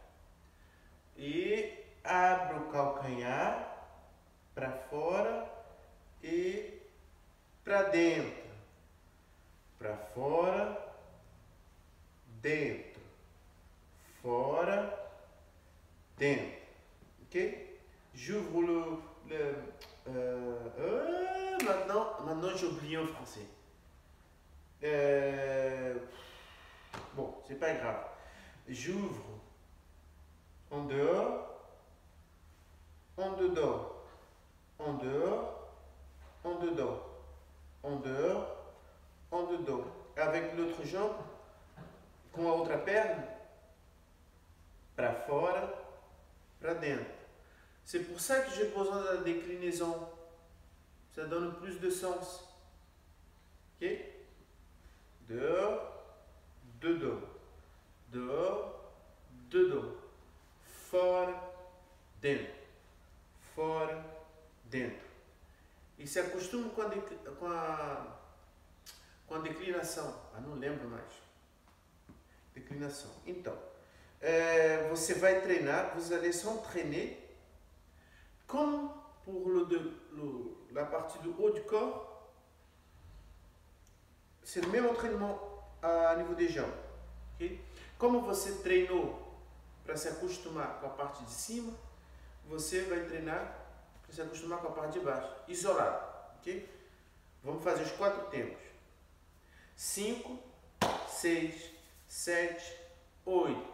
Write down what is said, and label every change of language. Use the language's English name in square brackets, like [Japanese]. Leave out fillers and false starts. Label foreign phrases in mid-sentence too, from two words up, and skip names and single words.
[Portuguese] E abro o calcanhar para fora e para dentro. Para fora, dentro. Fora, dentro. Ok? [French] J'ouvre maintenant j'ai oublié en français. Bon, c'est pas grave. J'ouvre en dehors, en dedans, en dehors, en dedans, en dehors, en dedans. Avec l'autre jambe, [Portuguese] com a outra perna, para fora, para dentro. [French] C'est pour ça que j'ai besoin de la déclinaison. Ça donne plus de sens. Ok? Dehors, dedans. Dehors, dedans. [Portuguese] Fora, dentro. Fora, dentro. E se acostuma com a declinação. Ah, não lembro mais. Declinação. Então, você vai treinar, [French] vous allez s'entraîner comme pour la partie du haut du corps. C'est le même entraînement [Portuguese] a nível [French] des jambes. Okay? [Portuguese] Como você treinou para se acostumar com a parte de cima, você vai treinar para se acostumar com a parte de baixo, isolado. Okay? Vamos fazer os 4 tempos. 5, 6, 7, 8.